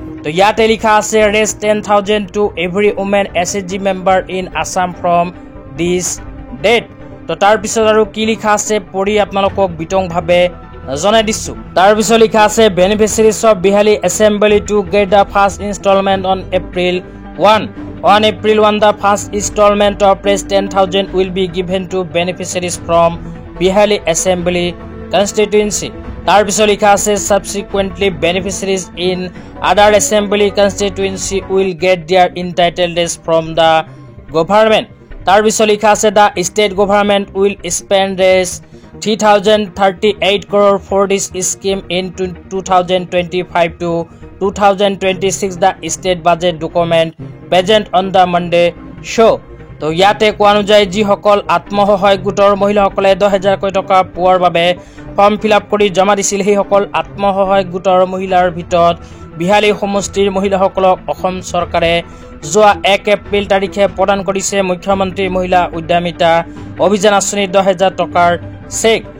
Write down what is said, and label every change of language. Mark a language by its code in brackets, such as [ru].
[as] তো ইয়াতে লিখা আছে [en] Rs 10,000 to every women SHG member in Assam from this date. [as] তো তাৰপিছত আৰু কি লিখা আছে পঢ়ি আপোনালোকক বিতংভাৱে জনাই দিছোঁ। তাৰপিছত লিখা আছে [en] Beneficiaries of Bihali assembly to get the first installment on April 1. On April 1, the first installment of Rs 10,000 will be given to beneficiaries from Bihali Assembly constituency. [as] তাৰপিছত লিখা আছে [en] subsequently beneficiaries in other assembly constituency will get their entitled rates from the government. [as] তাৰপিছত লিখা আছে [en] the state government will spend Rs 3,038 crore for this scheme in 2025 to 2026. The state budget document present on the Monday show. [as] তো ইয়াতে কোৱা অনুযায়ী যিসকল আত্মসহায়ক গোটৰ মহিলাসকলে ১০,০০০কৈ টকা পোৱাৰ বাবে ফৰ্ম ফিল-আপ কৰি জমা দিছিল, সেইসকল আত্মসহায়ক গোটৰ মহিলাৰ ভিতৰত বিহালী সমষ্টিৰ মহিলাসকলক অসম চৰকাৰে যোৱা ১ এপ্ৰিল তাৰিখে প্ৰদান কৰিছে মুখ্যমন্ত্ৰী মহিলা উদ্যমিতা অভিযান আঁচনিৰ ১০,০০০ টকাৰ চেক।